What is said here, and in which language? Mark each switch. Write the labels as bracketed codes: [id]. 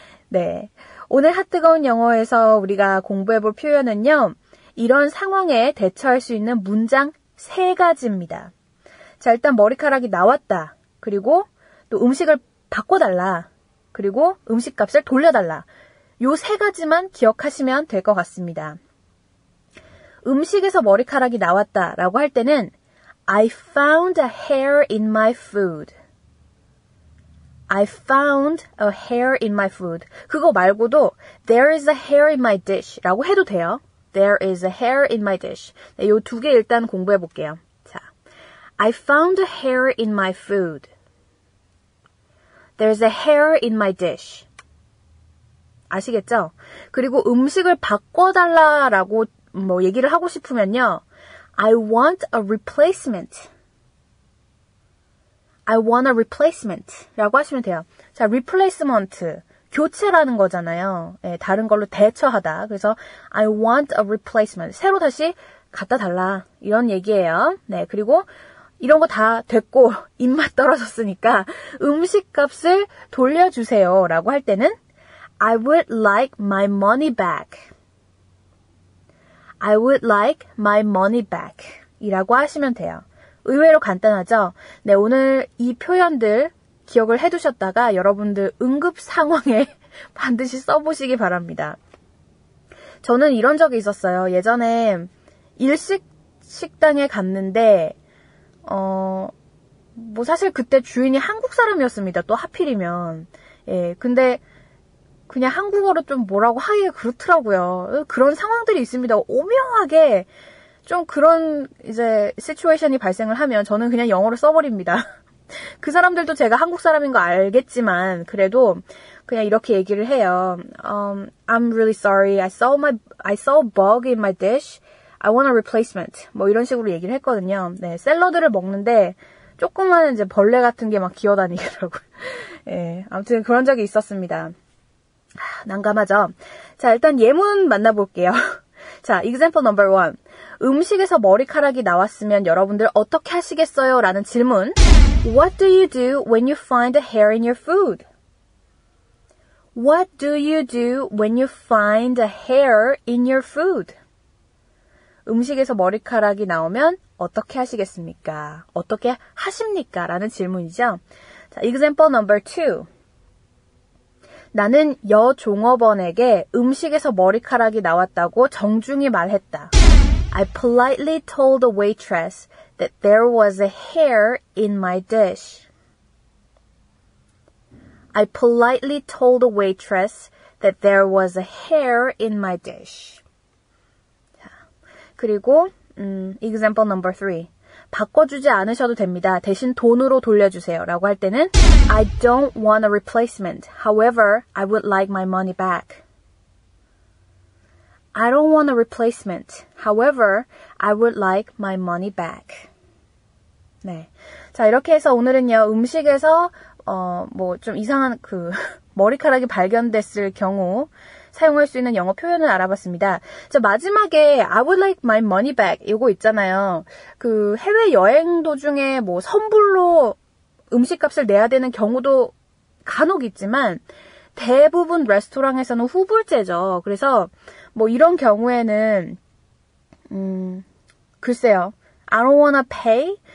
[ko] 네, 오늘 핫뜨거운 영어에서 우리가 공부해볼 표현은요. 이런 상황에 대처할 수 있는 문장 3가지입니다. 자, 일단 머리카락이 나왔다. 그리고 또 음식을 바꿔달라. 그리고 음식값을 돌려달라. 요 세 가지만 기억하시면 될 것 같습니다. 음식에서 머리카락이 나왔다라고 할 때는 [en] I found a hair in my food. I found a hair in my food. [ko] 그거 말고도 [en] There is a hair in my dish [ko] 라고 해도 돼요. [en] There is a hair in my dish. [ko] 네, 요 두 개 일단 공부해 볼게요. [en] 자, I found a hair in my food. There's a hair in my dish. [ko] 아시겠죠? 그리고 음식을 바꿔달라라고 뭐 얘기를 하고 싶으면요. [en] I want a replacement. I want a replacement [ko] 라고 하시면 돼요. 자, replacement, 교체라는 거잖아요. 예, 다른 걸로 대처하다. 그래서 [en] I want a replacement. [ko] 새로 다시 갖다 달라. 이런 얘기예요. 네, 그리고 이런 거 다 됐고 입맛 떨어졌으니까 음식값을 돌려주세요 라고 할 때는 [en] I would like my money back. I would like my money back [ko] 이라고 하시면 돼요. 의외로 간단하죠? 네, 오늘 이 표현들 기억을 해두셨다가 여러분들 응급 상황에 반드시 써보시기 바랍니다. 저는 이런 적이 있었어요. 예전에 일식당에 갔는데 뭐 사실 그때 주인이 한국 사람이었습니다. 또 하필이면. 예, 근데 그냥 한국어로 좀 뭐라고 하기가 그렇더라고요. 그런 상황들이 있습니다. 오묘하게 좀 그런 이제 시츄에이션이 발생을 하면 저는 그냥 영어로 써버립니다. 그 사람들도 제가 한국 사람인 거 알겠지만 그래도 그냥 이렇게 얘기를 해요. [en] I'm really sorry. I saw a bug in my dish. I want a replacement. [ko] 뭐 이런 식으로 얘기를 했거든요. 네, 샐러드를 먹는데 조그만 이제 벌레 같은 게 막 기어다니더라고요. 예, 아무튼 그런 적이 있었습니다. 난감하죠? 자, 일단 예문 만나볼게요. [en] 자, example number 1. [ko] 음식에서 머리카락이 나왔으면 여러분들 어떻게 하시겠어요? 라는 질문. [en] What do you do when you find a hair in your food? What do you do when you find a hair in your food? [ko] 음식에서 머리카락이 나오면 어떻게 하시겠습니까? 어떻게 하십니까? 라는 질문이죠. 자, [en] example number 2. [ko] 나는 여종업원에게 음식에서 머리카락이 나왔다고 정중히 말했다. [en] I politely told the waitress that there was a hair in my dish. I politely told the waitress that there was a hair in my dish. 자, [ko] 그리고 [en] example number 3. [ko] 바꿔주지 않으셔도 됩니다. 대신 돈으로 돌려주세요. 라고 할 때는 [en] I don't want a replacement. However, I would like my money back. I don't want a replacement. However, I would like my money back. [ko] 네. 자, 이렇게 해서 오늘은요, 음식에서, 뭐, 좀 이상한 머리카락이 발견됐을 경우, 사용할 수 있는 영어 표현을 알아봤습니다. 자, 마지막에 [en] I would like my money back [ko] 이거 있잖아요. 그 해외 여행 도중에 뭐 선불로 음식값을 내야 되는 경우도 간혹 있지만 대부분 레스토랑에서는 후불제죠. 그래서 뭐 이런 경우에는 글쎄요. [en] I don't wanna pay?